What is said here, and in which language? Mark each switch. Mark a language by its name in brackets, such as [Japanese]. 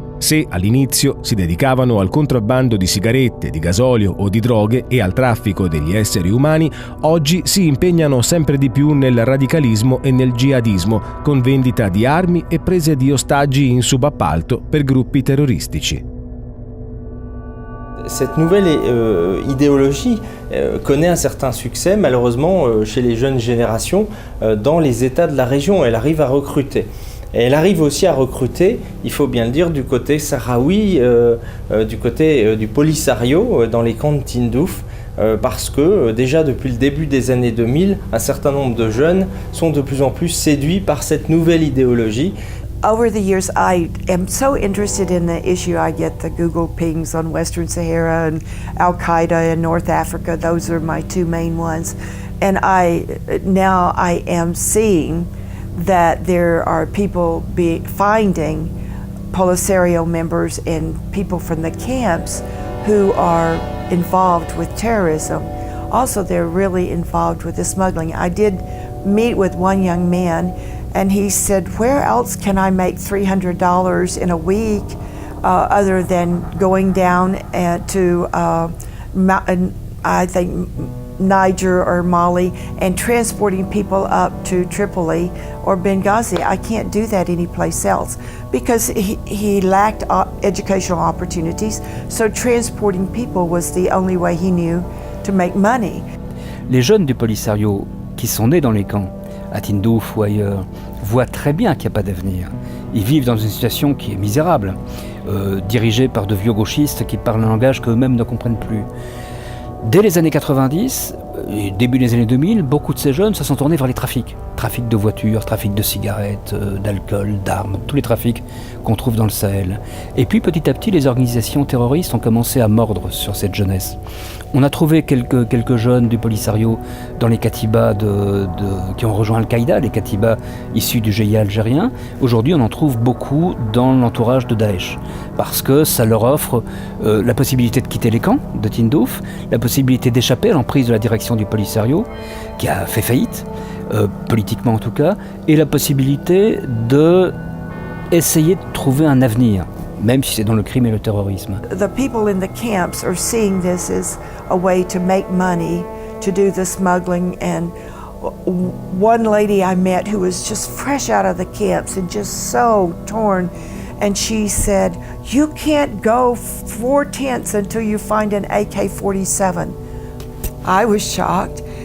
[Italian] Se all'inizio si dedicavano al contrabbando di sigarette, di gasolio o di droghe e al traffico degli esseri umani, oggi si impegnano sempre di più nel radicalismo e nel jihadismo, con vendita di armi e prese di ostaggi in subappalto per gruppi terroristici. [French] Cette nouvelle idéologie connaît un certain succès, malheureusement, chez les jeunes générations dans les États de la région. Elle arrive à recruter. Et elle arrive aussi à recruter, il faut bien le dire, du côté sahraoui, du côté du Polisario, dans les camps de Tindouf, parce que déjà depuis le début des années 2000, un certain nombre de jeunes sont de plus en plus séduits par cette nouvelle idéologie. [English] Over the years, I am so interested in the issue. I get the Google pings on Western Sahara and Al-Qaeda in North Africa. Those are my two main ones. And now I am seeing that there are people finding Polisario members and people from the camps who are involved with terrorism. Also, they're really involved with the smuggling. I did meet with one young man, and he said, where else can I make $300 in a week other than going down to, I think, Niger or Mali and transporting people up to Tripoli or Benghazi. I can't do that anyplace else because he lacked educational opportunities, so transporting people was the only way he knew to make money. [French] Les jeunes du Polisario qui sont nés dans les camps, à Tindouf ou ailleurs, voient très bien qu'il n'y a pas d'avenir. Ils vivent dans une situation qui est misérable, dirigée par de vieux gauchistes qui parlent un langage qu'eux-mêmes ne comprennent plus. Dès les années 90 et début des années 2000, beaucoup de ces jeunes se sont tournés vers les trafics. Trafic de voitures, trafic de cigarettes, d'alcool, d'armes, tous les trafics qu'on trouve dans le Sahel. Et puis petit à petit, les organisations terroristes ont commencé à mordre sur cette jeunesse. On a trouvé quelques jeunes du Polisario dans les katibas qui ont rejoint Al-Qaïda, les katibas issus du GIA algérien. Aujourd'hui, on en trouve beaucoup dans l'entourage de Daesh, parce que ça leur offre la possibilité de quitter les camps de Tindouf, la possibilité d'échapper à l'emprise de la direction du Polisario, qui a fait faillite, politiquement en tout cas, et la possibilité d'essayer de trouver un avenir, même si c'est dans le crime et le terrorisme. [English] The people in the camps are seeing this as a way to make money, to do the smuggling, and one lady I met who was just fresh out of the camps and just so torn, and she said, "You can't go 4 tents until you find an AK-47. I was shocked.